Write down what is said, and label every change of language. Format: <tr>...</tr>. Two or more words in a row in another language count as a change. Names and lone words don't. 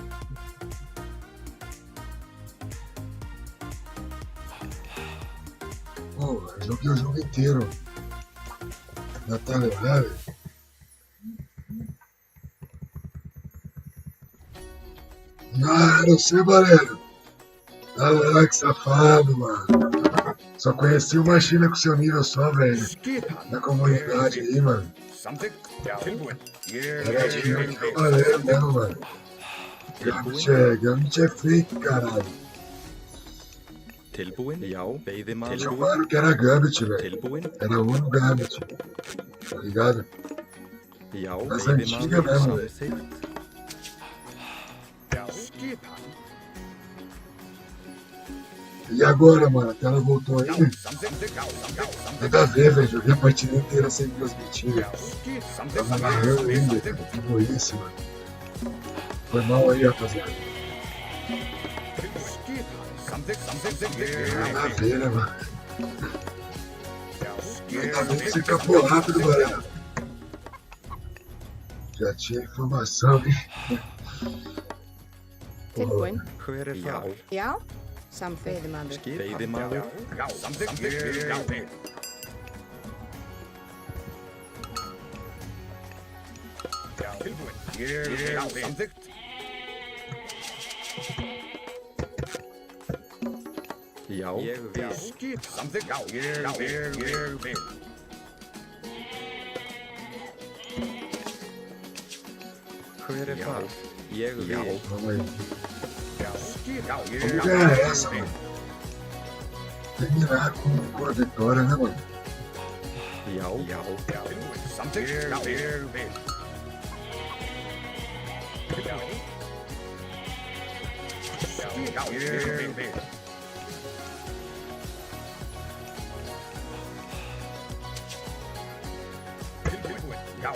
<pt>Pô, eu joguei o jogo inteiro na tela, né, velho? Ah, não sei, Valério. Ah, lá, que safado, mano. Só conheci uma China com seu nível só, velho. Na comunidade aí, mano.</pt> <is>Samþykkt. Tilbúin.</is> <pt>Era China do Cavaleiro mesmo, mano. Gambit é fake, caralho.</pt> <is>Tilbúinn. Já, veiðimaður.</is> <pt>Chamaram que era Gambit, velho.</pt> <is>Tilbúinn.</is> <pt>Era um Gambit. Tá ligado?</pt> <is>Já,</is> <pt>Das antigas mesmo, velho.</pt> <is>Samþykkt. Skipan.</is> <pt>E agora, mano? A tela voltou aí?</pt> <is>Samþykkt.</is> <pt>Nada a ver, velho. Joguei a partida inteira sem transmitir. Tava narrando ainda, cara. Que burrice, mano. Foi mal aí, rapaziada. Nada a ver, né, mano? Ainda bem que você capou rápido, galera. Já tinha informação, hein?</pt> <is>Tilbúin. Hver er það? Já. Samþykkt. Veiðimaður. Já. Samþykkt. Já. Tilbúin. Já. Samþykkt. Já, ég vil. Samþykkt. Já. Ég vil. Hver er það? Ég vil.</is> <pt>Vamos aí.</pt> <is>Já.</is> <pt>Vamos ganhar essa, mano. terminar com a vitória, né, mano?</pt> <is>Já, já, já. Tilbúin. Samþykkt. Já, ég vil. Já. Já, ég vil. Tilbúin. Já.</is>